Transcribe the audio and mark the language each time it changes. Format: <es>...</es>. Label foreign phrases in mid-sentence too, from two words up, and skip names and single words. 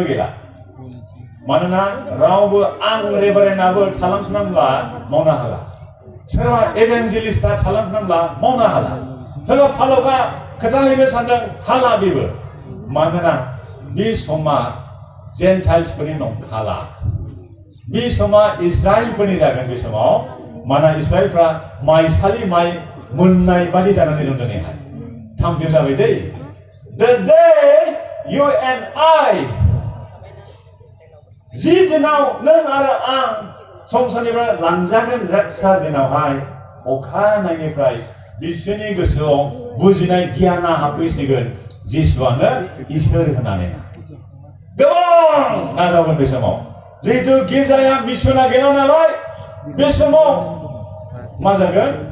<brx>गैला मानोना रावबो आं रेभारेन्डआबो थालांफिननांब्ला मावनो हाला सोरबा एभान्जेलिस्टआ थालांफिननांब्ला मावनो हाला सोरबा फालकआ खोथा हैनो सानदों हाला बेबो मानोना बे समा जेन्टाइल्सफोरनि नंखाला बे समा इस्राएलफोरनि जागोन बे समाव मानोना इस्राएलफ्रा माइसालि माइ मोननाय बादि जानानै दं दिनैहाय थामथिम जाबाय दै</brx> <en>the day you and I</en> <brx>जि दिनाव नों आरो आं संसारनिफ्राय लांजागोन रेपचार दिनावहाय अखानायनिफ्राय बिसोरनि गोसोआव बुजिनाय गियाना हाबफैसिगोन जिसुआनो इसोर होननानै गोबां नाजावगोन बे समाव जिहेतु गिर्जाया मिशना गैला नालाय बे समाव मा जागोन</brx>